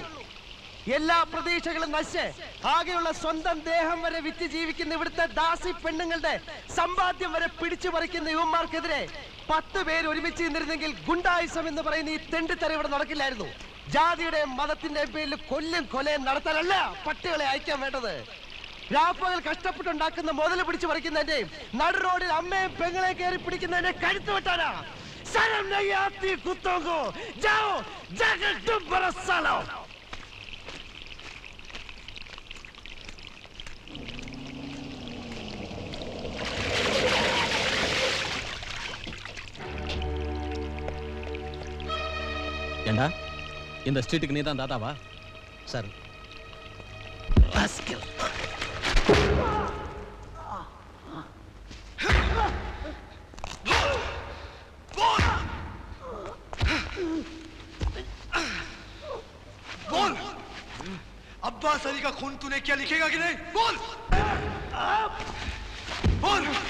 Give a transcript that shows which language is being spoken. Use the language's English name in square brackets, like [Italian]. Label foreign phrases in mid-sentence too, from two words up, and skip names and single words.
[Malayalam] എല്ലാ പ്രതീക്ഷകളും നശിച്ച് ആകെയുള്ള സ്വന്തം ദേഹം വരെ വിറ്റ് ജീവിക്കുന്ന ഇവിടുത്തെ ദാസി പെണ്ണുങ്ങളുടെ സമ്പാദ്യം വരെ പിടിച്ചു പറിക്കുന്ന യുവന്മാർക്കെതിരെ 10 പേര് ഒരുമിച്ച് നിന്നിരുന്നെങ്കിൽ ഗുണ്ടായുസം എന്ന് പറയുന്ന ഈ തെണ്ടിത്തര ഇവിടെ നടക്കില്ലായിരുന്നു. ജാതിയുടെ മതത്തിന്റെ പേരിൽ കൊലയും നടത്താനല്ല പട്ടികളെ അയക്കാൻ വേണ്ടത്. രാപ്പകൽ കഷ്ടപ്പെട്ടുണ്ടാക്കുന്ന മുതൽ പിടിച്ചു പറിക്കുന്നതിന്റെയും നടു റോഡിൽ അമ്മയും പെങ്ങളെ കയറി പിടിക്കുന്നതിന്റെ കഴുത്ത് വെട്ടാനാ. [Hindi] ശരം नहीं आती कुत्तों को, जाओ जाकर तुम बरसा लो. [Tamil] ஏண்டா இந்த ஸ்ட்ரீட்டுக்கு நீ தான் தாத்தாவா? சார் [Hindi] बोल, अब्बास अली का खून तूने क्या लिखेगा कि नहीं? बोल बोल.